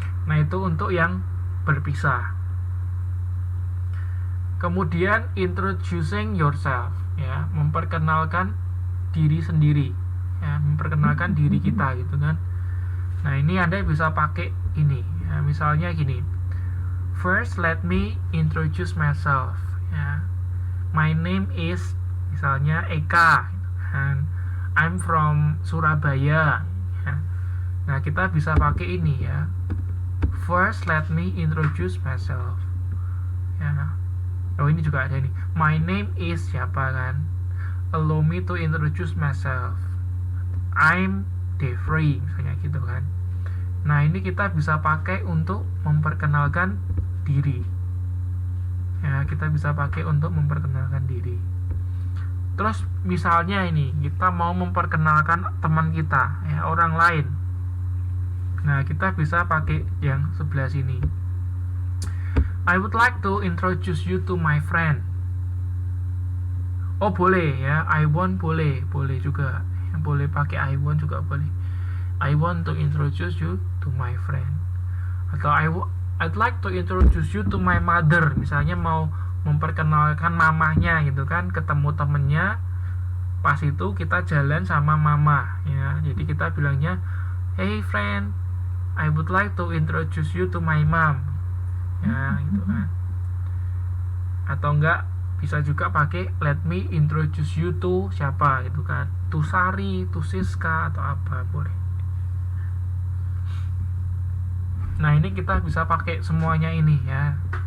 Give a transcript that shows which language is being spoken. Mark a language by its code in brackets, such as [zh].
[id] Nah, itu untuk yang berpisah. Kemudian introducing yourself ya, memperkenalkan diri sendiri ya, memperkenalkan diri kita gitu kan. Nah, ini Anda bisa pakai ini ya, misalnya gini. [en] First, let me introduce myself. Ya. My name is [id] misalnya [en] Eka, and I'm from Surabaya. Ya. [id] Nah, kita bisa pakai ini ya. [en] First, let me introduce myself. [id] Ya. Oh, ini juga ada nih. [en] My name is [id] siapa kan? [en] Allow me to introduce myself. I'm Devri, [id] misalnya gitu kan. Nah, ini kita bisa pakai untuk memperkenalkan diri ya, kita bisa pakai untuk memperkenalkan diri. Terus misalnya ini kita mau memperkenalkan teman kita ya, orang lain. Nah, kita bisa pakai yang sebelah sini. [en] I would like to introduce you to my friend. [id] Oh, boleh ya, I want boleh juga. Boleh pakai I want juga boleh. [en] I want to introduce you to my friend. Atau I'd like to introduce you to my mother. [id] Misalnya mau memperkenalkan mamahnya gitu kan, ketemu temennya, pas itu kita jalan sama mama ya. Jadi kita bilangnya, [en] hey friend, I would like to introduce you to my mom. [id] Ya, gitu kan. Atau enggak bisa juga pakai [en] let me introduce you to [id] siapa gitu kan. To Sari, to Siska atau apa boleh. Nah, ini kita bisa pakai semuanya ini ya.